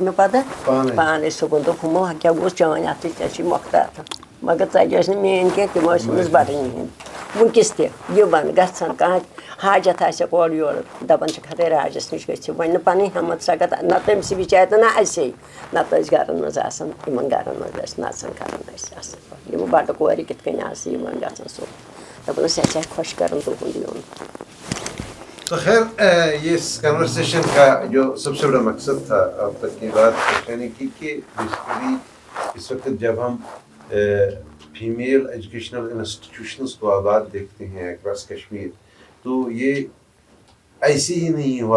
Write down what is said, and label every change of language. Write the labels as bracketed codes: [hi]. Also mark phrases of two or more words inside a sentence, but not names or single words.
[ks] مےٚ پَتہٕ پانَے صُبحن دوٚپ ہُمو کیٛاہ گوٚژھ چٲنۍ اَتھٕ ژےٚ چھُے مۄختار مگر ژَجہِ ٲسۍ نہٕ میٛٲنۍ کینٛہہ تِم ٲسۍ أمِس بَٹٕنۍ ہِنٛدۍ وٕنۍکٮ۪س تہِ یِوان گژھان کانٛہہ حاجت آسٮ۪کھ اورٕ یورٕ دَپان چھِکھ ہَتَے راجَس نِش گٔژھِو وۄنۍ نہٕ پَنٕنۍ ہٮ۪مت سَکت نہ تٔمۍسٕے بِچارِ تہٕ نہ اَسے نَتہٕ ٲسۍ گَرَن منٛز آسان یِمَن گَرَن منٛز ٲسۍ نَژان کَران ٲسۍ اَصٕل پٲٹھۍ یِم بَٹہٕ کورِ کِتھ کٔنۍ آسہٕ یِوان گژھان سُہ دَپان ٲسۍ اَسہِ آسہِ خۄش کَران تُہُنٛد یُن [ur] تو خیر یہ اس کنورسیشن کا جو سب سے بڑا مقصد تھا اب تک کی بات کہنے کی کہ بیسیکلی اس وقت جب ہم [en] female educational institutions [ur] کو آباد دیکھتے ہیں اکراس کشمیر تو یہ ایسے ہی نہیں ہوا